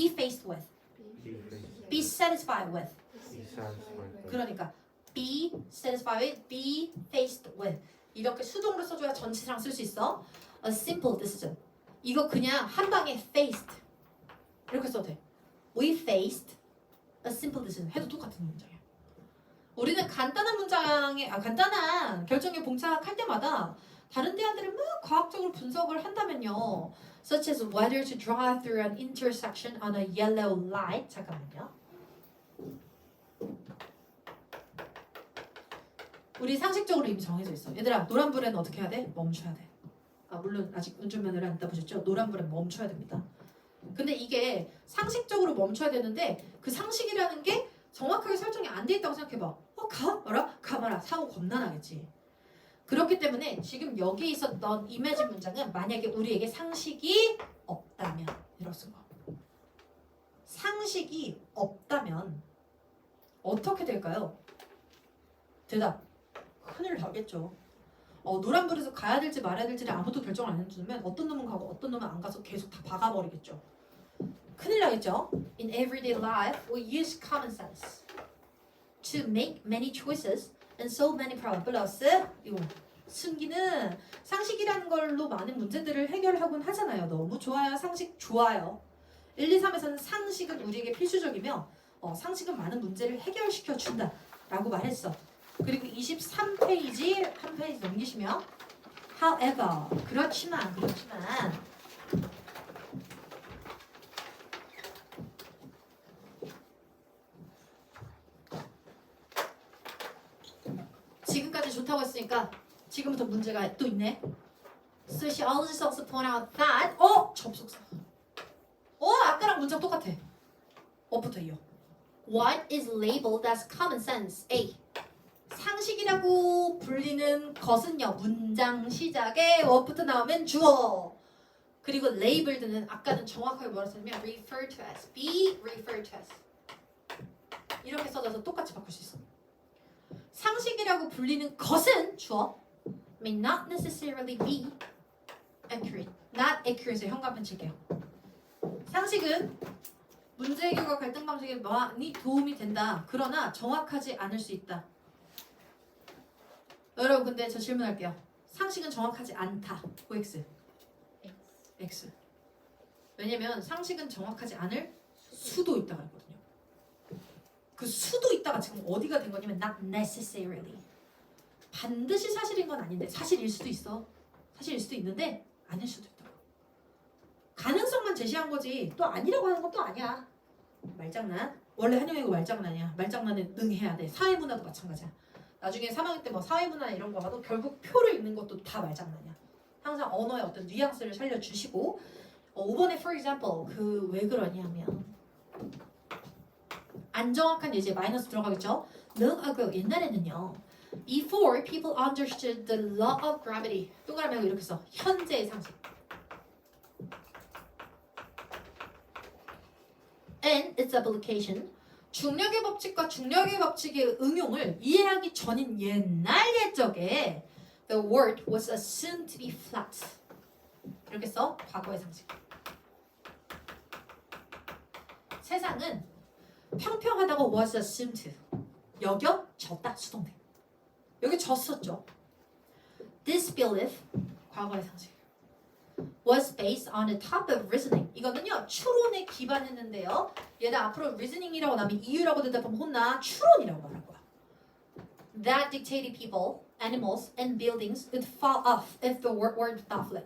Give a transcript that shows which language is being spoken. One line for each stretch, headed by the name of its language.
English: be faced with be satisfied with
Korean: 그러니까
English: be satisfied with be faced with
Korean: 이렇게 수동으로 써줘야 전치사랑 쓸 수 있어. A simple decision 이거 그냥 한 방에 faced 이렇게 써도 돼.
English: We faced a simple decision
Korean: 해도 똑같은 문장이야. 우리는 간단한 결정에 봉착할 때마다 다른 대안들을 막 과학적으로 분석을 한다면요.
English: Such as whether to drive through an intersection on a yellow light.
Korean: 잠깐만요. 우리 상식적으로 이미 정해져 있어. 얘들아 노란불에는 어떻게 해야 돼? 멈춰야 돼. 물론 아직 운전면허를 안 따보셨죠? 노란불엔 멈춰야 됩니다. 근데 이게 상식적으로 멈춰야 되는데 그 상식이라는 게 정확하게 설정이 안 돼 있다고 생각해봐. 가마라 사고 겁나 나겠지. 그렇기 때문에 지금 여기 있었던 이미지 문장은 만약에 우리에게 상식이 없다면 이렇게 쓴 거. 상식이 없다면 어떻게 될까요? 대답. 큰일 나겠죠. 노란불에서 가야 될지 말아야 될지를 아무도 결정을 안 해주면 어떤 놈은 가고 어떤 놈은 안 가서 계속 다 박아버리겠죠. 큰일 나겠죠.
English: In everyday life, we use common sense to make many choices and solve many problems.
Korean: 플러스 이거 숨기는 상식이라는 걸로 많은 문제들을 해결하곤 하잖아요. 너무 좋아요. 상식 좋아요. 1, 2, 3에서는 상식은 우리에게 필수적이며 상식은 많은 문제를 해결시켜 준다 라고 말했어. 그리고 23페이지 한 페이지 넘기시면 however 그렇지만 지금까지 좋다고 했으니까 지금부터 문제가 또 있네.
English: Sociologists also point out that
Korean: 접속사 아까랑 문장 똑같아. 부터 이어.
English: What is labeled as common sense? A.
Korean: 상식이라고 불리는 것은요. 문장 시작에 what부터 나오면 주어. 그리고 labelled는 아까는 정확하게 뭐라 썼냐면 refer to as.
English: be referred to as.
Korean: 이렇게 써져서 똑같이 바꿀 수 있어. 상식이라고 불리는 것은 주어
English: may not necessarily be accurate.
Korean: not accurate에 현관펜 칠게요. 상식은 문제 해결과 갈등 방식에 많이 도움이 된다. 그러나 정확하지 않을 수 있다. 여러분 근데 저 질문할게요. 상식은 정확하지 않다. OX. X. 왜냐면 상식은 정확하지 않을 수도 있다고 했거든요. 그 수도 있다가 지금 어디가 된 거냐면 not necessarily. 반드시 사실인 건 아닌데 사실일 수도 있어. 사실일 수도 있는데 아닐 수도 있다고. 가능성만 제시한 거지 또 아니라고 하는 건 또 아니야. 말장난. 원래 한영이고 말장난이야. 말장난에 능해야 돼. 사회문화도 마찬가지야. 나중에 3학년 때 뭐 사회문화 이런 거 봐도 결국 표를 읽는 것도 다 말장난이야. 항상 언어의 어떤 뉘앙스를 살려주시고 5번에 for example 그 왜 그러냐면 안 정확한 예제 마이너스 들어가겠죠? 그 옛날에는요.
English: Before people understood the law of gravity.
Korean: 동그라미 하고 이렇게 써. 현재의 상식.
English: And its application.
Korean: 중력의 법칙과 중력의 법칙의 응용을 이해하기 전인 옛날 옛적에
English: the world was assumed to be flat.
Korean: 이렇게 써. 과거의 상식. 세상은 평평하다고 was assumed to. 여겨졌다. 수동태. 여겨졌었죠.
English: This belief.
Korean: 과거의 상식.
English: was based on the top of reasoning.
Korean: 이거는요 추론에 기반했는데요. 얘가 앞으로 reasoning이라고 나면 이유라고 대답하면 혼나. 추론이라고 말할 거야.
English: That dictated people, animals, and buildings would fall off if the world were not flat.